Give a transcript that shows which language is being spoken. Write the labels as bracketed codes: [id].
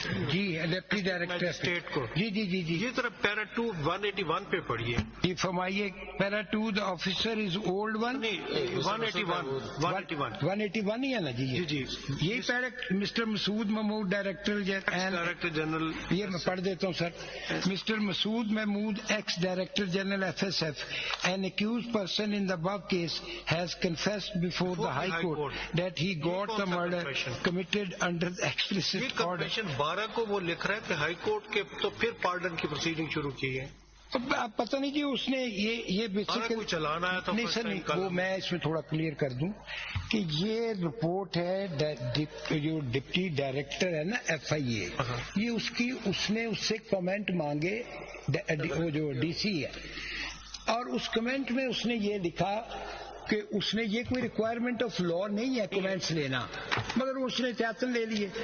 [ur] جی deputy director state کو. جی یہ طرف پیرا 2 181 پہ پڑھیے. جی فرمائیے. پیرا 2 [en] The officer is old one. [ur] 181 ہی ہے نا جی. یہی پیرا مسٹر مسعود محمود ڈائریکٹر جنرل. یہ میں پڑھ دیتا ہوں سر. [en] Mister Masood Mahmood ex director general FSF an accused person in the above case has confessed before the High Court that he got the murder committed under the explicit order. [ur] Convention 12 کو وہ لکھ رہا ہے کہ ہائی کورٹ کے تو پھر pardon کی پروسیڈنگ شروع کی ہے. اب پتہ نہیں کہ اس نے یہ بیسیکلی چلانا ہے تو نہیں سر وہ میں اس میں تھوڑا کلیئر کر دوں کہ یہ رپورٹ ہے جو ڈپٹی ڈائریکٹر ہے نا FIA یہ اس نے اس سے کمنٹ مانگے وہ جو DC ہے اور اس کمنٹ میں اس نے یہ لکھا کہ اس نے یہ کوئی [en] requirement of law [ur] نہیں ہے کمنٹس لینا مگر اس نے احتیاطاً لے لیے.